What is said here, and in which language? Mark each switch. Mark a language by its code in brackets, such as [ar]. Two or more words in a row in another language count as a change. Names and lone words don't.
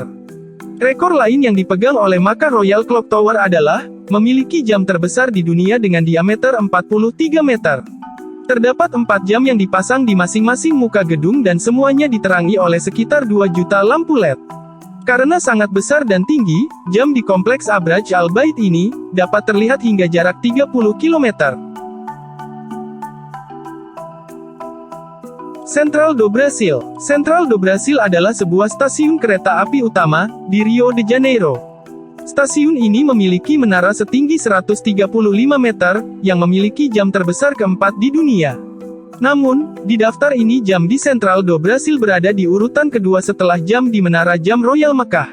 [id] Rekor lain yang dipegang oleh Makkah Royal Clock Tower adalah memiliki jam terbesar di dunia dengan diameter 43 meter. Terdapat 4 jam yang dipasang di masing-masing muka gedung dan semuanya diterangi oleh sekitar 2 juta lampu LED. Karena sangat besar dan tinggi, jam di kompleks Abraj Al-Bait ini dapat terlihat hingga jarak 30 km. Central do Brasil. Central do Brasil adalah sebuah stasiun kereta api utama di Rio de Janeiro. Stasiun ini memiliki menara setinggi 135 meter, yang memiliki jam terbesar keempat di dunia. Namun, di daftar ini jam di Central do Brasil berada di urutan kedua setelah jam di Menara Jam Royal Mekah.